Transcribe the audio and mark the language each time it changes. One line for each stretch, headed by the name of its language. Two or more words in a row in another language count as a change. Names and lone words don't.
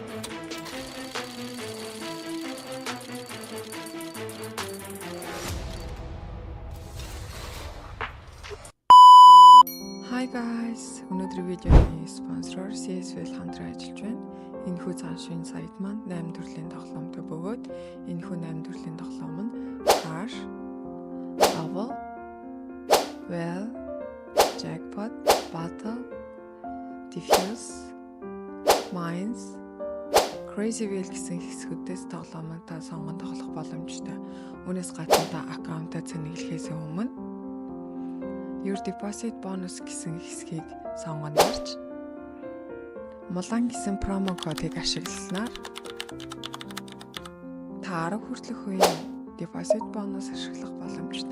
English: Hi guys.
Mongolian: Өнөөдрийн видеоны спонсор CSL хамтран ажиллаж байна. Энэхүү цаашийн сайт маань 8 төрлийн тоглоомтой бөгөөд энэхүү 8 төрлийн тоглоом нь Crash, Bubble, Well, Jackpot, Battle, Diffuse, Mines, Crazy Wheel гэсэн хэсгүүдээс тоглоомыг та сонгон тоглох боломжтой. Үүнээс гадна та аккаунтаа цэнэглэхээс өмнө
English: Your Deposit Bonus
Mongolian: гэсэн хэсгийг сонгон дарж Мулан гэсэн промо кодыг ашигласнаар та 10 хүртэлх үеийн
English: deposit bonus
Mongolian: ашиглах боломжтой.